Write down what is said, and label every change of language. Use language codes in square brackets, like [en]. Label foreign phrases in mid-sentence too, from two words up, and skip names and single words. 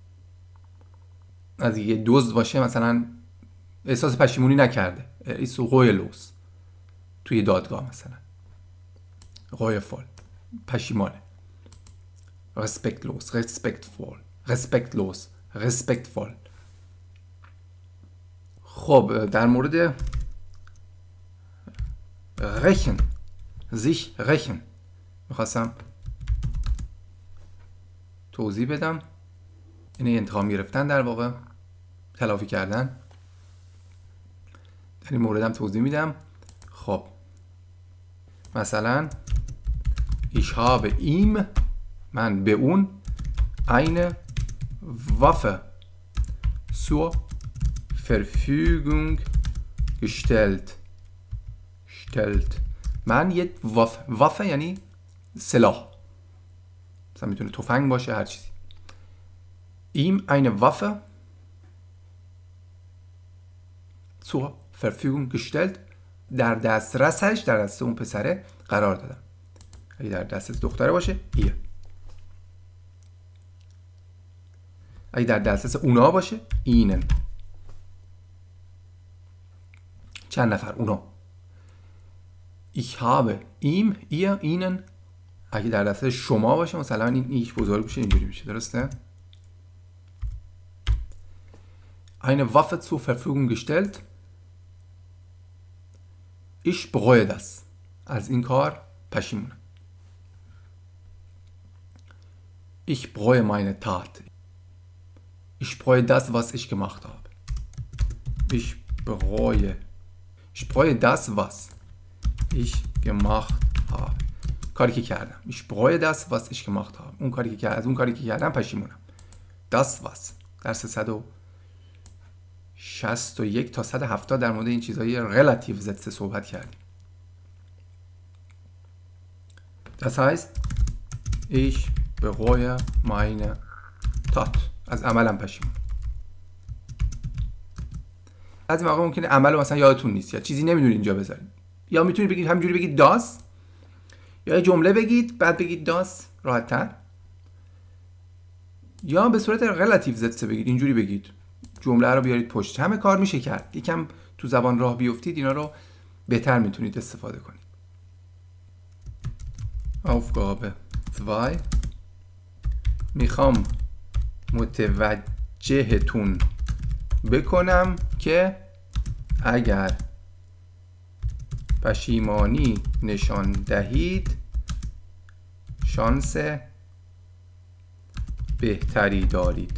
[fa] از یه دزد باشه مثلا احساس پشیمونی نکرده، [de] er ist reuelos. [fa] توی دادگاه مثلا reuevoll پشیمانه. [de] respektvoll. [fa] خب در مورد [de] sich rächen [fa] میخواستم توضیح بدم. اینه انتقام گرفتن، در واقع تلافی کردن. در این مورد هم توضیح میدم. خب مثلا [de] ich habe ihm [fa] من به اون [de] eine Waffe zur Verfügung gestellt. [fa] من یک Waffe یعنی سلاح، مثلا میتونه تفنگ باشه، هر چیزی. [de] ihm eine Waffe zur Verfügung gestellt [fa] در دسترسش، در دست اون پسره قرار دادم. اگه در دست دختره باشه ایه، اگه در دسترس اونا باشه اینن. چند نفر اونا. [de] ich habe ihm ihr ihnen [fa] اگه در دسترس شما باشه مثلا این ایش بزرگ بشه اینجوری میشه، درسته؟ [de] eine Waffe zur Verfügung gestellt. ich bereue das [fa] از این کار پشیمونم. [de] ich bereue meine Tat. Ich bereue das, was ich gemacht habe. Ich bereue das, was ich gemacht habe. [fa] کاری که کردم. [de] Ich bereue das, was ich gemacht habe. [fa] اون کاری که از اون کاری که کردم پشیمونم. [de] Das was [fa] در 361 تا 170 در مورد این چیزهای [de] relativ sätze [fa] صحبت کردیم. [de] Das heißt, ich bereue meine Tat. [fa] از عملم پشیمون. از این موقع ممکنه عملو مثلا یادتون نیست یا چیزی نمیدونید اینجا بذارید، یا میتونید بگید همینجوری بگید داس، یا یه جمله بگید بعد بگید داس راحت تر، یا به صورت [de] relativ sätze [fa] بگید، اینجوری بگید، جمله رو بیارید پشت. همه کار میشه کرد. یکم تو زبان راه بیفتید اینا رو بهتر میتونید استفاده کنید. Aufgabe 2 میخوام متوجهتون بکنم که اگر پشیمانی نشان دهید شانس بهتری دارید.